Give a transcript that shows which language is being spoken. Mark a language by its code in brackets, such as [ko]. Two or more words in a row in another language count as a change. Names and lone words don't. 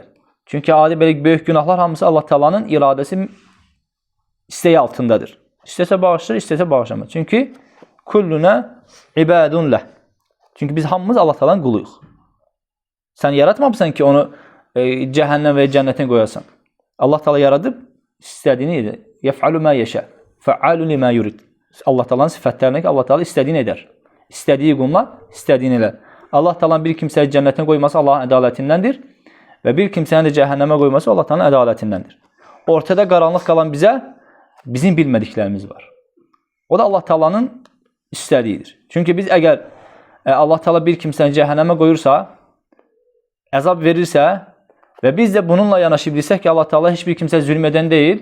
[az] Çünki adi belə böyük günahlar hamısı Allah Teala'nın iradəsi istəyi altındadır. İstəsə bağışlar, istəsə bağışlamaz. Çünki [ar] كلنا عباد له. [az] Çünki biz hamımız Allah Teala'nın quluyuq. Sən yaratmamısan ki onu cəhənnəm və cənnətinə qoyasan. Allah Teala yaradıb istədiyini edir. [ar] يفعل ما يشاء. فعال لما يريد. [az] Allah Teala'nın sifətlərinə ki Allah Teala istədiyini edər. İstədiyi qullar istədiyini edər. Allah Teala'nın bir kimsəyi cənnətinə qoyması Allahın ədalətindəndir və bir kimsəni də cəhənnəmə qoyması Allah Teala'nın ədalətindəndir. Ortada qaranlıq qalan bizə bizim bilmədiklərimiz var. O da Allah Teala'nın istədiyidir. Çünki biz əgər Allah Teala bir kimsəni cəhənnəmə qoyursa, əzab verirsə və biz də bununla yanaşı bilsək ki Allah Teala heç bir kimsə zülm edən deyil.